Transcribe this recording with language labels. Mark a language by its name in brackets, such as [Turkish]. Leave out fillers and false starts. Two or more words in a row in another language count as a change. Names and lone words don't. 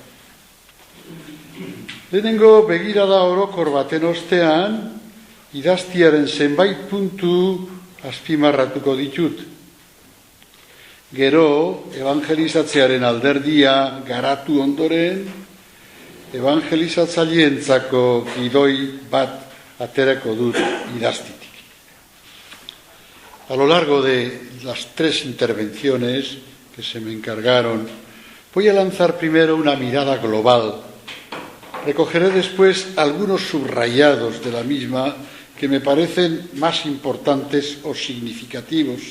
[Basque] Lehenengo begirada orokor baten ostean, idaztiaren zenbait puntu azpimarratuko ditut. Gero, evangelizatzearen alderdia garatu ondoren, evangelizatzaileentzako gidoi bat aterako dut idaztitik. [Spanish] A lo largo de las 3 intervenciones que se me encargaron, voy a lanzar primero una mirada global. Recogeré después algunos subrayados de la misma que me parecen más importantes o significativos.